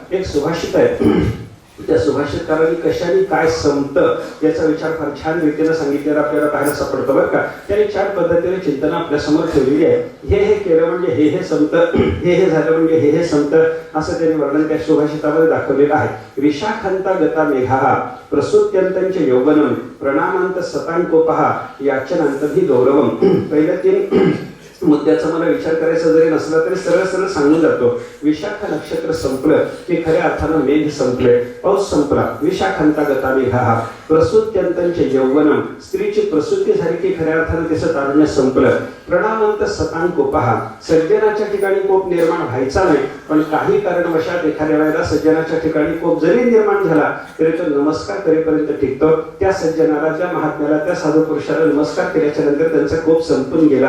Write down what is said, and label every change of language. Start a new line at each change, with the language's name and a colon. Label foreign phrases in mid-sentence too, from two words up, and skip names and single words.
Marathi: एक सुभाषित आहे, त्या सुभाषितकारांनी कशाने काय संपतं याचा विचार फार छान रीतीने सांगितलेला आपल्याला पाहायला सापडतं बरं का. त्यांनी छान पद्धतीने चिंतन आपल्या समोर ठेवलेली आहे. हे केलं म्हणजे हे संपतं, हे झालं म्हणजे हे संपतं, असं त्यांनी वर्णन त्या सुभाषितामध्ये दाखवलेलं आहे.
Sanskrit: विशाखंता गता मेघा प्रसूत्यंतंच यौवनम प्रणामांत सतांकोपहा याचनांतही गौरवम.
Marathi: पहिल्या 3 मुद्द्याचा मला विचार करायचा जरी नसला तरी सरळ सरळ सांगून जातो. विशाख नक्षत्र संपलं की खऱ्या अर्थानं मेघ संपले, पाऊस संपला.
Sanskrit: विशाखांता गता मेघा प्रसूत्यंतंच यौवनम,
Marathi: स्त्रीची प्रसूती झाली की खऱ्या अर्थानं तिचं तारुण्य संपलं.
Sanskrit: प्रणामांत सतांकोपहा,
Marathi: सज्जनाच्या ठिकाणी कोप निर्माण व्हायचा नाही पण काही कारणवशात एखाद्या वेळेला सज्जनाच्या ठिकाणी कोप जरी निर्माण झाला तरी तो नमस्कार करेपर्यंत टिकतो. त्या सज्जनाला, त्या महात्म्याला, त्या साधू पुरुषाला नमस्कार केल्याच्या नंतर त्यांचा कोप संपून गेला.